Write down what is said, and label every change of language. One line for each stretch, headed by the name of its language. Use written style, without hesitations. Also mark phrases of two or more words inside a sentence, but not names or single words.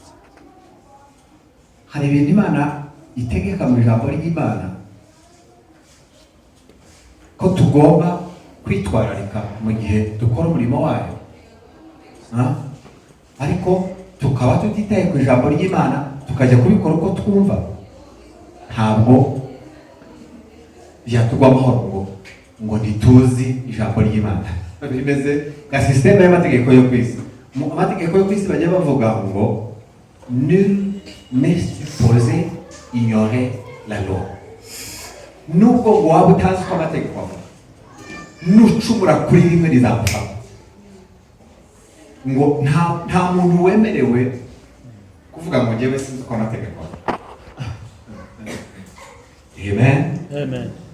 Kinyarwanda: Hari ibintu Imana itegeka mu ijambo ry'Imana ko tugomba kwitwararika mu gihe dukora umurimo wayo, ariko tukaba tutitaye ku ijambo ry'Imana tukajya kubikora uko twumva, ntabwo byatugwa amahoro ngo ntituzi ijambo ry'Imana. Bimeze nka sisiteme y'amategeko yo ku isi. Mu mategeko yo ku isi bajya bavuga ngo
French: nul n'est supposé ignorer la loi.
Kinyarwanda: Nubwo waba utazi ko amategeko avuga, nucumura kuri rimwe rizagufata. Ngo nta muntu wemerewe kuvuga ngo njyewe sinzi ko amategeko avuga. Amen.